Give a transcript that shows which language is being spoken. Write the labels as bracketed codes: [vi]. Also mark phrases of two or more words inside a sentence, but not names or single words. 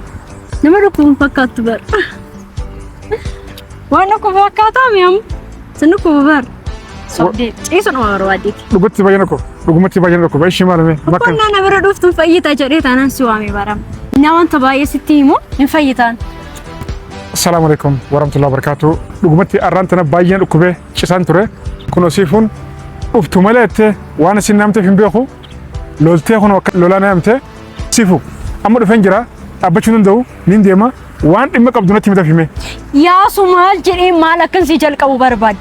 [om] Nama dhukkuba fakkaattu bara. Waan dhukkuba fakkaataa mi'am. Sin dhukkuba bara. Sobdee ciisuun waa barbaadeeti. Dhugatti baay'ina ko. Dhugumatti baay'ina ko. Ishi maal mee? Qonnaa na bira dhuftuun fayyitaa jedhee taanaan si waamee baram. Naa wanta baay'ee sitti himu hin fayyitaan. [ar] Assalamu alaikum warahmatullahi wabarakatuh. [om] Dhugumatti arraantana baay'een dhukkubee cisaan ture. Kunoo siifuun dhuftu maleette waan isin namteef hin beeku. Loltee kunoo lolaan namte siifu. Amma dhufeen jira. Dhaabbachuu danda'u nin deema. Waan dhimma qabdu natti himitaaf hime. Yaasu maal jedhee maal akkansi jalqabu barbaadde?